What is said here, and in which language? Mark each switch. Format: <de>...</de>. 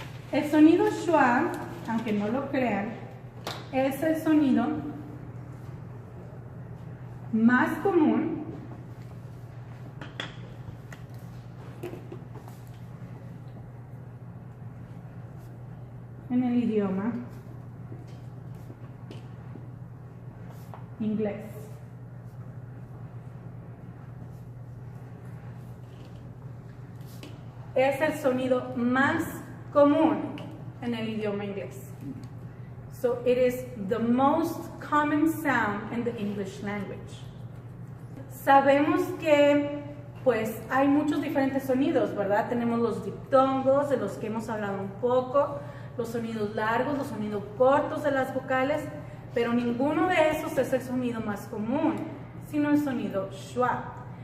<es>El sonido schwa, aunque no lo crean, es el sonido más común en el idioma inglés. Es el sonido más común en el idioma inglés.</es> <en>So it is the most common sound in the English language.</en> <es>Sabemos que pues hay muchos diferentes sonidos, ¿verdad? Tenemos los diptongos, de los que hemos hablado un poco, los sonidos largos, los sonidos cortos de las vocales, pero ninguno de esos es el sonido más común, sino el sonido schwa.</es>